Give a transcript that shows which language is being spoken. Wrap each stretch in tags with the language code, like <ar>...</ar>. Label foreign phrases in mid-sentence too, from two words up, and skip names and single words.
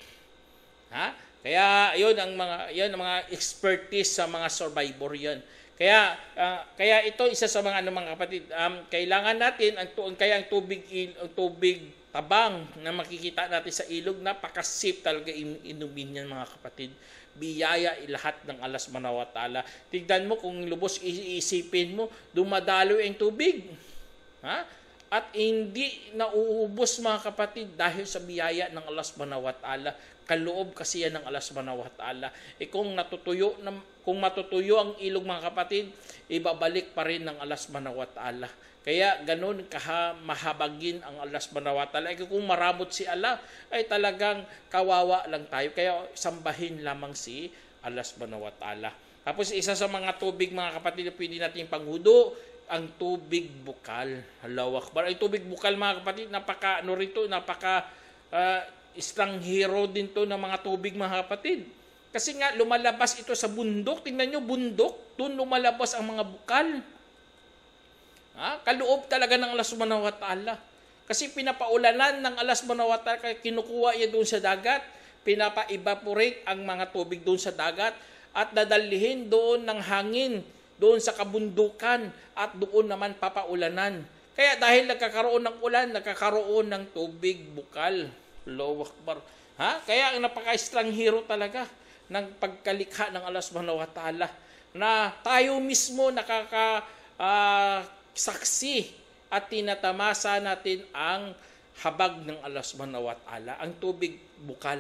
<tl>Kaya yun ang mga expertise sa mga survivor yan. Kaya ito isa sa mga mga kapatid, kailangan natin ang tubig tabang na makikita natin sa ilog, napaka-safe talaga inumin yan mga kapatid. Biyaya lahat ng Allah</tl> <ar>سبحانه وتعالى.</ar> <tl>Tignan mo kung lubos iisipin mo, dumadalo ang tubig. At hindi nauubos mga kapatid dahil sa biyaya ng Allah</tl> <ar>سبحانه وتعالى.</ar> <tl>Kaloob kasi yan ng Allah</tl> <ar>سبحانه وتعالى.</ar> <tl>Kung matutuyo ang ilog mga kapatid, ibabalik pa rin ng Allah</tl> <ar>سبحانه وتعالى.</ar> <tl>Kaya ganun mahabagin ang Allah</tl> <ar>سبحانه وتعالى.</ar> <tl>Kung maramot si Allah, ay talagang kawawa lang tayo. Kaya sambahin lamang si Allah</tl> <ar>سبحانه وتعالى.</ar> <tl>Tapos isa sa mga tubig mga kapatid na pwede natin panghudo, ang tubig bukal.</tl> <ar>الله أكبر.</ar> <tl>Ay tubig bukal mga kapatid, napaka estranghero din to ng mga tubig mga kapatid. Kasi nga lumalabas ito sa bundok. Tingnan nyo, bundok. Doon lumalabas ang mga bukal. Kaloob talaga ng Allah</tl> <ar>سبحانه وتعالى.</ar> <tl>Kasi pinapaulanan ng Allah</tl> <ar>سبحانه وتعالى,</ar> <tl>kaya kinukuha niya doon sa dagat, pinapa-evaporate ang mga tubig doon sa dagat, at dadalhin doon ng hangin doon sa kabundukan at doon naman papaulanan. Kaya dahil nagkakaroon ng ulan, nagkakaroon ng tubig bukal.</tl> <ar>الله أكبر.</ar> <tl>Kaya napaka-estranghero talaga ng pagkalikha ng Allah</tl> <ar>سبحانه وتعالى</ar> <tl>na tayo mismo saksi at tinatamasa natin ang habag ng Allah</tl> <ar>سبحانه وتعالى,</ar> <tl>ang tubig bukal.</tl>